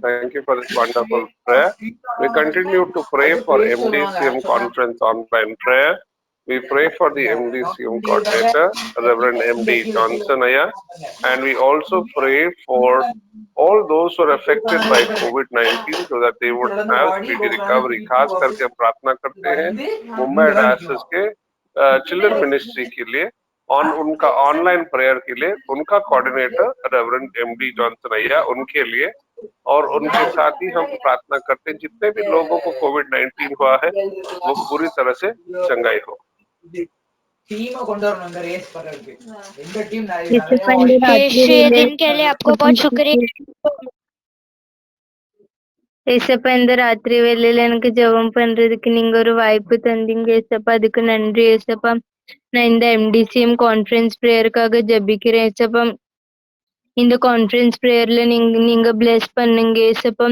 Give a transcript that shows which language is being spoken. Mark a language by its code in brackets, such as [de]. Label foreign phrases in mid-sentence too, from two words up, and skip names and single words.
[en] Thank you for this wonderful prayer. We continue to pray for MDCM conference online prayer. We pray for the MDCM coordinator, Reverend MD Johnson Aya, and we also pray for all those who are affected by COVID-19 so that they would have speedy recovery। [hi] खास करके हम प्रार्थना करते हैं मुंबई डायसिस के [en] children ministry [hi] के लिए और उनका [en] online prayer [hi] के लिए उनका कोऑर्डिनेटर रेवरेंड एमडी जॉनसन अय्या उनके लिए और उनके साथ ही हम प्रार्थना करते हैं जितने भी लोगों को कोविड-19 हुआ है वो पूरी तरह से चंगाई हो। ये दिन के लिए आपको बहुत शुक्रिया। [ta] ஏசப்பா இந்த ராத்திரி வேளையில எனக்கு ஜெபம் பண்றதுக்கு நீங்க ஒரு வாய்ப்பு தந்தீங்க ஏசப்பா, அதுக்கு நன்றி ஏசப்பா. நான் இந்த MDCM கான்ஃபரன்ஸ் ப்ரேயருக்காக ஜெபிக்கிறேன் ஏசப்பா. இந்த கான்ஃபரன்ஸ் ப்ரேயர்ல நீங்க பிளெஸ் பண்ணுங்க ஏசப்பா.